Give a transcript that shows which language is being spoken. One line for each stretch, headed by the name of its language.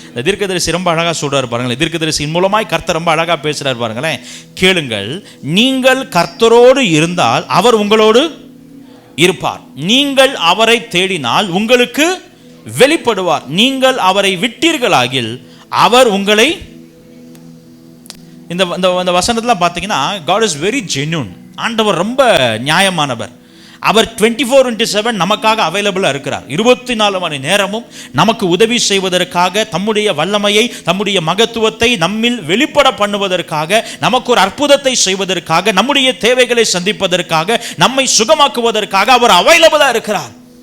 Tamil: தீர்க்கதரிசி ரொம்ப அழகா சொல்றாரு பாருங்களேன். தீர்க்கதரிசியின் மூலமாய் கர்த்தர் ரொம்ப அழகா பேசுறாரு பாருங்களேன். கேளுங்கள், நீங்கள் கர்த்தரோடு இருந்தால் அவர் உங்களோடு இருப்பார். நீங்கள் அவரை தேடினால் உங்களுக்கு வெளிப்படுவார். நீங்கள் அவரை விட்டீர்களாகில் அவர் உங்களை. இந்த வசனத்துல பார்த்தீங்கன்னா
English: God is very genuine.
Tamil: ஆண்டவர் ரொம்ப நியாயமானவர். அவர் 24/7 நமக்காக அவைலபிளாக இருக்கிறார். 24 மணி நேரமும் நமக்கு உதவி செய்வதற்காக, தம்முடைய வல்லமையை, தம்முடைய மகத்துவத்தை நம்மில் வெளிப்பட பண்ணுவதற்காக, நமக்கு ஒரு அற்புதத்தை செய்வதற்காக, நம்முடைய தேவைகளை சந்திப்பதற்காக, நம்மை சுகமாக்குவதற்காக அவர் அவைலபிளாக இருக்கிறார்.